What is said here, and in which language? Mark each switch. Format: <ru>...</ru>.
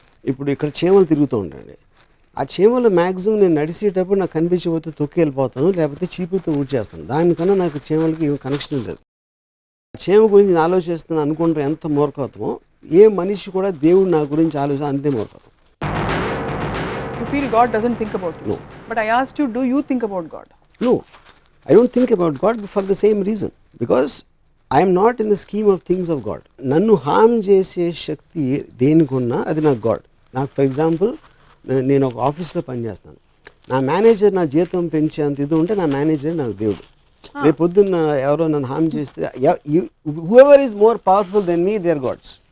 <te>ఇప్పుడు ఇక్కడ చీమలు తిరుగుతూ ఉంటాయండి. ఆ చీమలు మ్యాక్సిమం నేను నడిచేటప్పుడు నాకు కనిపించకపోతే తొక్కి వెళ్ళిపోతాను, లేకపోతే చీపుతో ఊడ్చేస్తాను. దానికన్నా నాకు చీమలకి ఏం కనెక్షన్ లేదు. చీమ గురించి నేను ఆలోచిస్తున్నాను అనుకుంటే ఎంత మూర్ఖత్వమో, ఏ మనిషి కూడా దేవుడు నా గురించి ఆలోచన అంతే మూర్ఖత్వం.</te> <en>You feel God doesn't think about you. No. But I asked you, do you think about God? No, I don't think about God for the same reason. Because I am not in the scheme of things of God.</en> <te>నన్ను హామ్ చేసే శక్తి దేనికున్నా అది నాకు God. నాకు for example నేను ఒక ఆఫీస్లో పనిచేస్తాను. నా మేనేజర్ నా జీతం పెంచేంత ఇది ఉంటే నా మేనేజర్ నాకు దేవుడు. రేపు పొద్దున్న ఎవరో నన్ను హామ్ చేస్తే</te> <en>Whoever is more powerful than me, they are gods.</en>